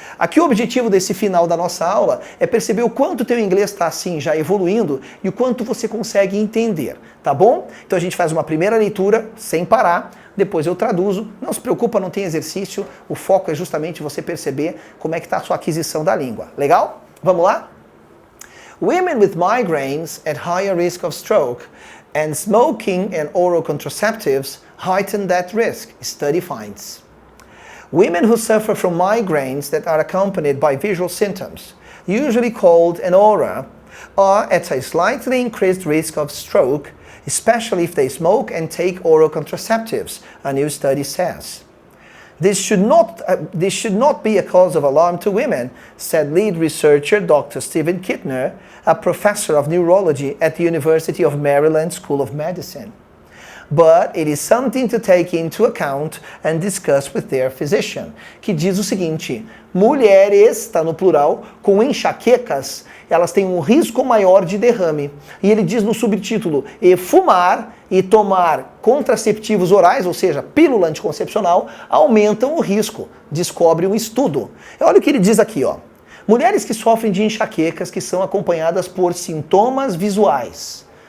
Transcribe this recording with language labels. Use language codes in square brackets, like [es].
[pt] Aqui o objetivo desse final da nossa aula é perceber o quanto o teu inglês está assim já evoluindo e o quanto você consegue entender, tá bom? Então a gente faz uma primeira leitura sem parar, depois eu traduzo. Não se preocupa, não tem exercício, o foco é justamente você perceber como é que está a sua aquisição da língua. Legal? Vamos lá? [en] Women with migraines at higher risk of stroke and smoking and oral contraceptives heighten that risk, study finds. Women who suffer from migraines that are accompanied by visual symptoms, usually called an aura, are at a slightly increased risk of stroke, especially if they smoke and take oral contraceptives, a new study says. This should not be a cause of alarm to women, said lead researcher Dr. Stephen Kittner, a professor of neurology at the University of Maryland School of Medicine. But it is something to take into account and discuss with their physician. [pt] Que diz o seguinte: mulheres, está no plural, com enxaquecas, elas têm um risco maior de derrame. E ele diz no subtítulo: e fumar e tomar contraceptivos orais, ou seja, pílula anticoncepcional, aumentam o risco. Descobre um estudo. Olha o que ele diz aqui, ó. Mulheres que sofrem de enxaquecas que são acompanhadas por sintomas visuais.